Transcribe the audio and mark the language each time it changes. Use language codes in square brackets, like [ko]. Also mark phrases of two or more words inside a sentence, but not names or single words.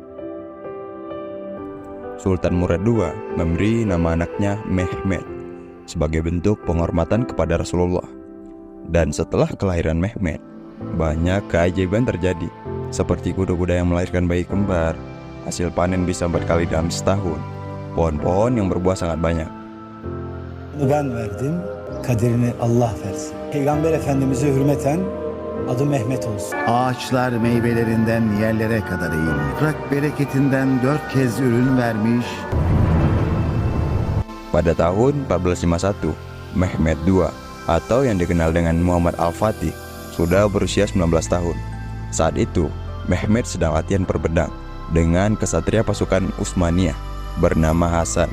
[id] Sultan Murad II memberi nama anaknya Mehmed sebagai bentuk penghormatan kepada Rasulullah. Dan setelah kelahiran Mehmed, banyak keajaiban terjadi, seperti kuda-kuda yang melahirkan bayi kembar, hasil panen bisa 4 kali dalam setahun, pohon-pohon yang berbuah sangat banyak. [tr] Ben verdim, kaderini Allah versin. Peygamber Efendimiz'e hürmeten adı Mehmet olsun. ağaçlar meyvelerinden yerlere kadar eğilmiş. Toprak bereketinden 4 kez ürün vermiş. [id] Pada tahun 1451, Mehmed II atau yang dikenal dengan Muhammad Al-Fatih sudah berusia 19 tahun. Saat itu, Mehmed sedang latihan berpedang dengan kesatria pasukan Utsmaniyah bernama Hasan.